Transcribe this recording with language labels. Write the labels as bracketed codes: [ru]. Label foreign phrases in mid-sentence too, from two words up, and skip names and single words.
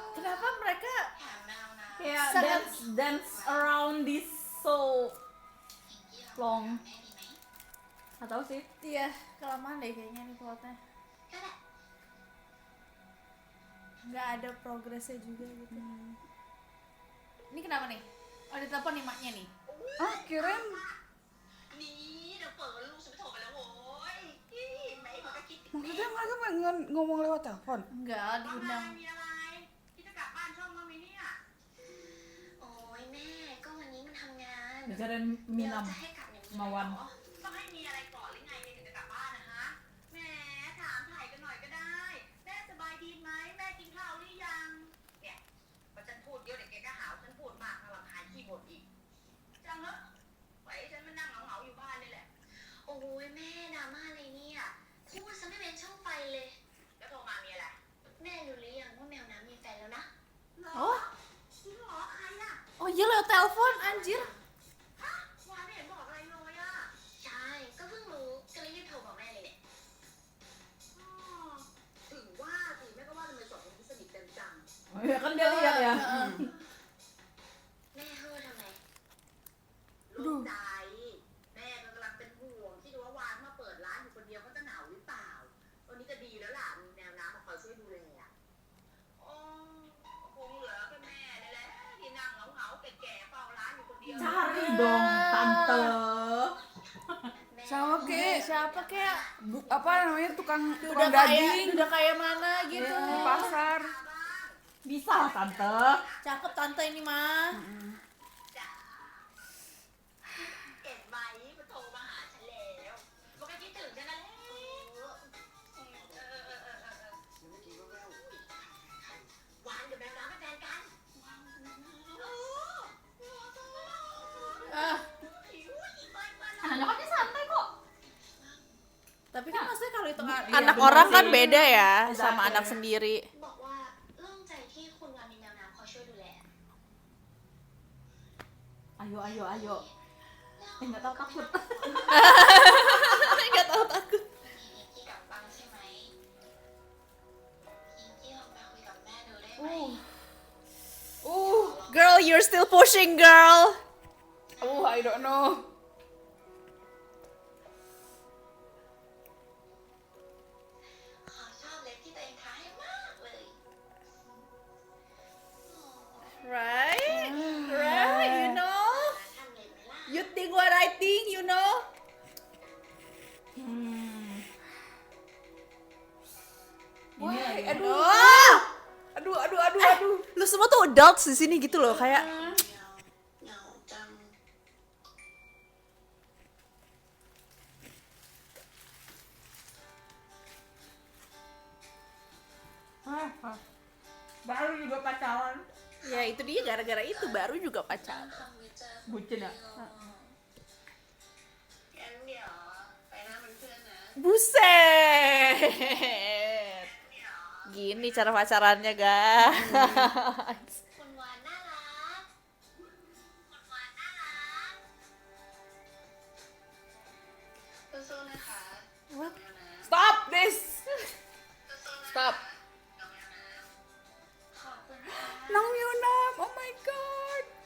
[id] Kenapa mereka [th] แถมแมวนะ [id] kayak Sangat- [en] dance around this so [th] พิงกี้ ลอง แม่ดีไหม [id] nggak tahu sih iya kelamaan deh kayaknya nih plotnya. [th] ก็ได้ [id] Nggak ada progresnya juga gitu. Ini kenapa nih? Oh ditelepon nih maknya nih. Ah, kirain [th] นี่เดี๋ยวเปิดลูกฉันไปโทรไปแล้วโว้ยไหนมันก็คิดถึง [id] maksudnya mereka pengen ngomong lewat telepon. Enggak, diundang. [th] มีอะไรพี่จะกลับบ้านช่องมั้งไหมเนี่ยโอ้ยแม่ก็วันนี้มันทำงาน [id] bicarain [th] เดี๋ยว Minam จะให้กลับอย่างนี้ มาวัน เหรอต้องให้มีอะไรก่อนหรือไงเนี่ยถึงจะกลับบ้านนะฮะแหมถามถ่ายกันหน่อยก็ได้แม่สบายดีไหมแม่กินข้าวหรือยังเนี่ยพอฉันพูดเยอะเดี๋ยวแกก็หาว่าฉันพูดมากถ้าเราหายขี้บ่นอีกจังเหรอไว้ฉันมานั่งเหงาๆอยู่บ้านนี่แหละ โอ้ยแม่ดราม่าอะไรเนี่ยพูดซะไม่เป็นช่องไฟเลย แล้วโทรมามีอะไร แม่รู้หรือยังว่าแมวน้ำมีแฟนแล้วนะ Oh, จริงเหรอใครอะ [id] oh iya lewat telepon anjir. [th] ฮะวานไม่เห็นบอกอะไรเลยอะใช่ ก็เพิ่งรู้ก็เลยรีบโทรบอกแม่เลยเนี่ยอ๋อถึงว่าสิแม่ก็ว่าทำไมสองคนนี้สนิทกันจัง [id] oh ya kan dia lihat ya [th] แม่เฮ้อทำไมรู้ใจแม่ก็กำลังเป็นห่วงที่ดูว่าวานมาเปิดร้านอยู่คนเดียวเขาจะเหงาหรือเปล่าตอนนี้ก็ดีแล้วล่ะมีแมวน้ำมาคอยช่วยดูแลอะอ๋อคงเหลือแค่แม่นี่แหละที่นั่งเหงาๆแก่ๆเฝ้าร้านอยู่คนเดียว [id] cari dong tante sama kayak Siapa kayak apa namanya tukang udah daging kayak mana gitu. di pasar. bisa lah tante Cakep tante ini mah. [th] จ้าเห็นไหมมันโทรมาหาฉันแล้วมันก็คิดถึงฉันนั่นแหละวานกับแมวน้ำเป็นแฟนกัน Ah, [id] anaknya kan dia santai kok tapi kan maksudnya kalau itu Iya, anak bener orang kan sih. beda ya [en] Exactly. [id] sama anak sendiri. [th] บอกว่าโล่งใจที่คุณวานมีแมวน้ำคอยช่วยดูแล [id] ayo ayo ayo nggak tahu takut Nggak tahu takut. [th] พิงกี้กลับบ้านใช่ไหมพิงกี้ลองไปคุยกับแม่ดูได้ไหม [en] Girl, you're still pushing, girl. I don't know. [th] ขอชอบเล็บที่ตัวเองทาให้มากเลย [en] Right? Right, you know? [th] ทำเล็บไหมล่ะ [en] You think what I think, you know? [id] ini lagi Aduh, Oh! aduh. Lu semua tuh adults di sini gitu loh, kayak [th] เหงาจัง [id] baru juga pacaran ya itu dia gara-gara itu baru juga pacaran. [th] ทำวิจัย [id] bucin ya [th] งั้นเดี๋ยวไปนั่งเป็นเพื่อนนะ [id] Buset. Gini cara pacarannya, guys. [th] คุณวานน่ารัก คุณวานน่ารักสู้ๆนะคะ [en] What? Stop this. [th] สู้ๆนะคะ [en] Stop. [th] ขอบคุณค่ะ Nang Yunam, [en] oh my god.